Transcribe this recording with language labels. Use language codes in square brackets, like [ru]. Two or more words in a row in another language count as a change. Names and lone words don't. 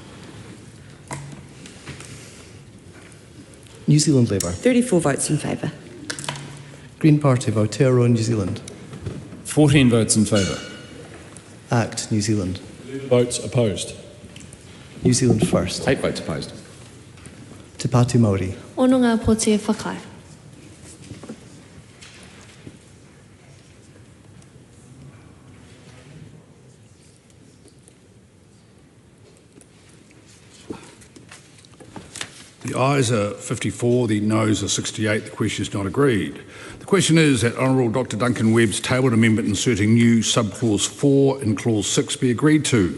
[en] New Zealand Labour. 34 votes in favour. Green Party of Aotearoa, New Zealand. 14 votes in favour. ACT New Zealand. 11 votes opposed. New Zealand First. 8 votes opposed. Te Pāti Māori. [mi] Ono ngā poti e whakai. [en] The ayes are 54, the noes are 68. The question is not agreed. The question is that Honourable Dr Duncan Webb's tabled amendment inserting new subclause 4 in clause 6 be agreed to.